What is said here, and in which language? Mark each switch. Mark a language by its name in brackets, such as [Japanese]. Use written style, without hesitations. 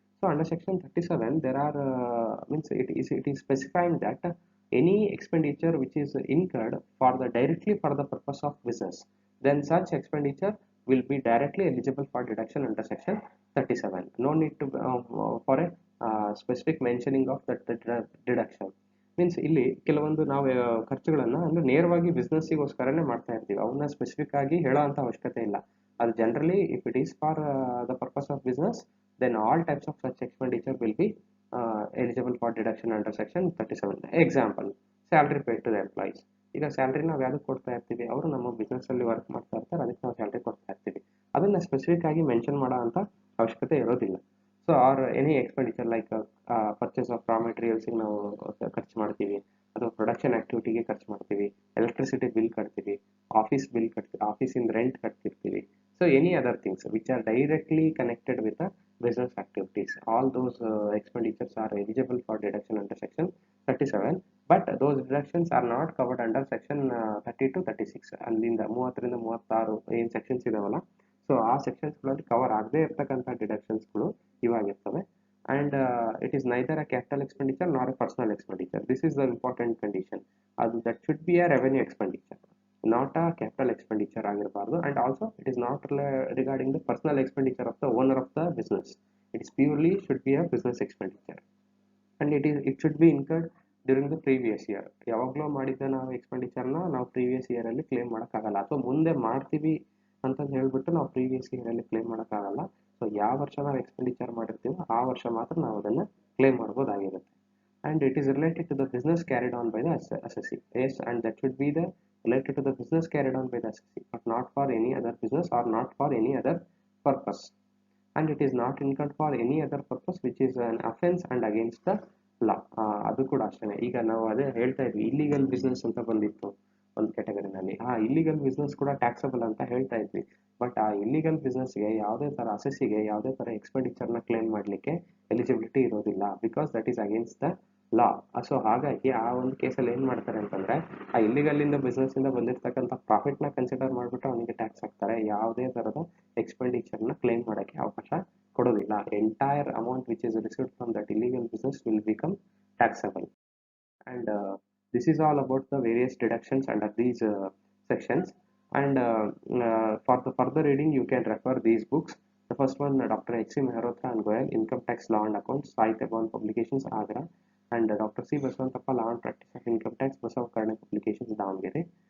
[English] So under section 37, there are means it is specifying that any expenditure which is incurred for the directly for the purpose of business, then such expenditure will be directly eligible for deduction under section 37. No need to for a specific mentioning of that deduction. [Kannada] Means ಇಲ್ಲಿ ಕೆಲವೊಂದು ನಾವು ಖರ್ಚುಗಳನ್ನ ಅಂದ್ರೆ ನೇರವಾಗಿ ಬಿಸ್ನೆಸ್ಸಿಗೋಸ್ಕರನೇ ಮಾಡ್ತಾ ಇರ್ತೀವಿ, ಅವನ್ನ specific ಆಗಿ ಹೇಳೋ ಅಂತ ಅವಶ್ಯಕತೆ ಇಲ್ಲ. [English] ಅದು generally if it is for the purpose of business, then all types of such expenditure will be eligible for deduction under section 37. Example, salary paid to the employees. [Kannada] ಈಗ ಸ್ಯಾಲ್ರಿ ನಾವು ಯಾವ್ದಕ್ಕೆ ಕೊಡ್ತಾ ಇರ್ತೀವಿ, ಅವರು ನಮ್ಮ ಬಿಸ್ನೆಸ್ ಅಲ್ಲಿ ವರ್ಕ್ ಮಾಡ್ತಾ ಇರ್ತಾರೆ, ಅದಕ್ಕೆ ನಾವು ಸ್ಯಾಲ್ರಿ ಕೊಡ್ತಾ ಇರ್ತೀವಿ. ಅದನ್ನ ಸ್ಪೆಸಿಫಿಕ್ ಆಗಿ ಮೆನ್ಷನ್ ಮಾಡೋ ಅಂತ ಅವಶ್ಯಕತೆ ಇರೋದಿಲ್ಲ. [English] so or any expenditure like purchase of raw ಮೆಟೀರಿಯಲ್ಸ್ಗೆ [Kannada] ನಾವು ಖರ್ಚು ಮಾಡ್ತೀವಿ, ಅಥವಾ ಪ್ರೊಡಕ್ಷನ್ ಆಕ್ಟಿವಿಟಿಗೆ ಖರ್ಚು ಮಾಡ್ತೀವಿ, ಎಲೆಕ್ಟ್ರಿಸಿಟಿ ಬಿಲ್ ಕಟ್ತೀವಿ, ಆಫೀಸ್ ಬಿಲ್ ಕಟ್ತೀವಿ, ಆಫೀಸಿಂದ rent ಕಟ್ತಿರ್ತೀವಿ. [English] So any other things which are directly connected with the business activities, all those expenditures are eligible for deduction under section 37, but those deductions are not covered under section 30 to 36. [Kannada] ಅಲ್ಲಿಂದ 30ರಿಂದ 36 ಏನು sections ಇದಾವಲ್ಲ, so ಆ ಸೆಕ್ಷನ್ಸ್ಗಳಲ್ಲಿ cover ಆಗದೆ ಇರ್ತಕ್ಕಂಥ ಡಿಡಕ್ಷನ್ಸ್ಗಳು ಇವಾಗಿರ್ತವೆ. [English] And it is neither a capital expenditure not a personal expenditure. This is the important condition. ಅದು that should be a revenue expenditure, not a capital expenditure ಆಗಿರಬಾರ್ದು. And also it is not regarding the personal expenditure of the owner of the business. It is purely should be a business expenditure and it should be incurred during the previous year. [Kannada] ಯಾವಾಗಲೂ ಮಾಡಿದ್ದ ನಾವು ಎಕ್ಸ್ಪೆಂಡಿಚರ್ನ ನಾವು previous ಇಯರಲ್ಲಿ claim ಮಾಡೋಕ್ಕಾಗಲ್ಲ, ಅಥವಾ ಮುಂದೆ ಮಾಡ್ತೀವಿ ಅಂತಂದು ಹೇಳ್ಬಿಟ್ಟು ನಾವು ಪ್ರೀವಿಯಸ್ ಇಯರಲ್ಲಿ ಕ್ಲೇಮ್ ಮಾಡೋಕ್ಕಾಗಲ್ಲ. ಸೊ ಯಾವ ವರ್ಷ ನಾವು ಎಕ್ಸ್ಪೆಂಡಿಚರ್ ಮಾಡಿರ್ತೀವೋ ಆ ವರ್ಷ ಮಾತ್ರ ನಾವು ಅದನ್ನು claim ಮಾಡ್ಬೋದಾಗಿರುತ್ತೆ. [English] And it is related to the business carried on by the assessee. Yes, and that should be the related to the business carried on by the assessee, but not for any other business or not for any other purpose. And it is not incurred for any other purpose which is an offense and against the law. [Kannada] ಅದು ಕೂಡ ಅಷ್ಟೇ. ಈಗ ನಾವು ಅದೇ ಹೇಳ್ತಾ ಇದ್ವಿ, illegal business ಅಂತ ಬಂದಿತ್ತು ಒಂದು ಕ್ಯಾಟಗರಿನಲ್ಲಿ. ಆ ಇಲ್ಲಿಗಲ್ ಬಿಸ್ನೆಸ್ ಕೂಡ ಟ್ಯಾಕ್ಸಬಲ್ ಅಂತ ಹೇಳ್ತಾ ಇದ್ವಿ. ಬಟ್ ಆ ಇಲ್ಲಿಗಲ್ ಬಿಸ್ನೆಸ್ಗೆ ಯಾವುದೇ ಥರ ಅಸೆಸಿಗೆ ಯಾವುದೇ ಥರ ಎಕ್ಸ್ಪೆಂಡಿಚರ್ನ ಕ್ಲೇಮ್ ಮಾಡಲಿಕ್ಕೆ ಎಲಿಜಿಬಿಲಿಟಿ ಇರೋದಿಲ್ಲ, [English] Because that is against the law. [Kannada] So ಹಾಗಾಗಿ ಆ ಒಂದು ಕೇಸಲ್ಲಿ ಏನು ಮಾಡ್ತಾರೆ ಅಂತಂದರೆ, ಆ ಇಲ್ಲಿಗಲ್ಲಿಂದ ಬಿಸ್ನೆಸ್ಸಿಂದ ಬಂದಿರತಕ್ಕಂಥ ಪ್ರಾಫಿಟ್ನ ಕನ್ಸಿಡರ್ ಮಾಡಿಬಿಟ್ಟು ಅವನಿಗೆ ಟ್ಯಾಕ್ಸ್ ಹಾಕ್ತಾರೆ. ಯಾವುದೇ ಥರದ ಎಕ್ಸ್ಪೆಂಡಿಚರ್ನ ಕ್ಲೇಮ್ ಮಾಡೋಕ್ಕೆ ಅವಕಾಶ ಕೊಡೋದಿಲ್ಲ. [English] Entire amount which is received from that illegal business will become taxable. And this is all about the various deductions under these sections. And for the further reading, you can refer these books. The first one, Dr. H.C. Mehrotra and Goyal, Income Tax Law and Accounts, Sahitya Publications, Agra, and Dr. C. Baswantappa, Law and Practice of Income Tax, Basav Karna Publications, Davangere.